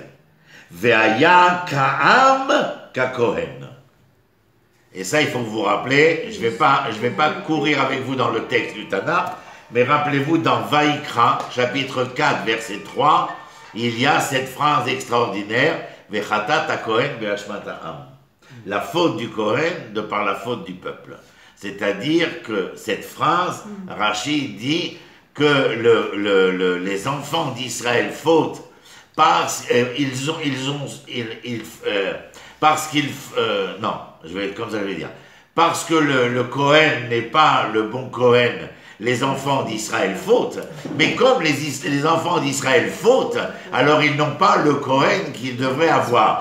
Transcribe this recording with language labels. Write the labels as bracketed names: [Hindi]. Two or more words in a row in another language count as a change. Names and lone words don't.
[Hebrew] והיה כעם ככהן. [French] Et ça, il faut que vous vous rappelez, je vais pas courir avec vous dans le texte du Tanakh, mais rappelez-vous dans Vaïkra, chapitre 4, verset 3, il y a cette phrase extraordinaire, [Hebrew] וחטאת הכהן ואשמת העם. [French] La faute du Kohen de par la faute du peuple. C'est-à-dire que cette phrase, Rachid dit que les enfants d'Israël fautent parce parce que le Kohen n'est pas le bon Kohen, les enfants d'Israël fautent, mais comme les enfants d'Israël fautent, alors ils n'ont pas le Kohen qu'ils devraient avoir.